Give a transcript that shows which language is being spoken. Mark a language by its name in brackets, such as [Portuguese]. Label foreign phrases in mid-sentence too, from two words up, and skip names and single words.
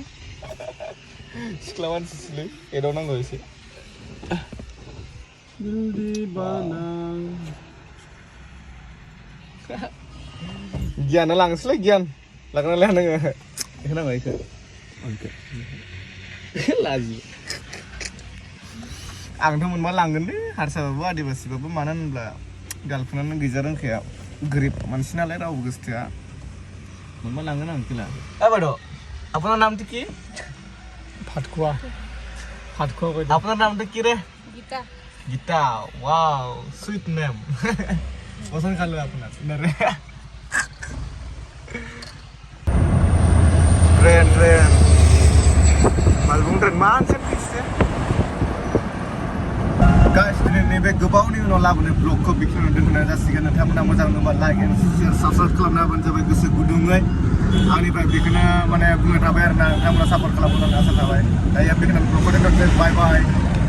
[Bodo] सिख्ला मानसिसोलै एदावनांगौ एसे गियाना लांसैलै गियान लागोना लाया नोङो बेखौ नांगौ बेखौ लाजि आंथ' मोनबा लांगोन दे हारसाबाबो आदिबासिबाबो मानो होनब्ला गार्लफ्रेन्डानो गैजा रोंखाया गोरिब मानसि नालाय रावबो गोसोथोआ मोनबा लांगोन आं खेला बायद' [Assamese] আপোনাৰ নামটো কি [Bodo] फाटखुआ [Bangla] আপনার নামটা কি রে গীতা [Bodo] গীতা [English] wow sweet name [Bangla] পছন্দ খালো আপনার রে [Bodo] ट्रेन मालबुं ट्रेन मानसिन फिक्ससे गाइस दिनै बे गोबावनि उनाव लाबोनाय ब्लगखौ बेखिनियावनो दोनथ'नाय जासिगोन नोंथांमोना मोजां मोनोबा [English] like and share subscribe [Bodo] खालामना होबानो जाबाय गोसो गुदुङै आंनिफ्राय बेखौनो माने बुंनो थाबाय आरोना नोंथांमोना सापर्ट खालामनो आसा थाबाय दायो बेखिनियावनो ब्लगखौ दोनथ'नोसै [English] bye bye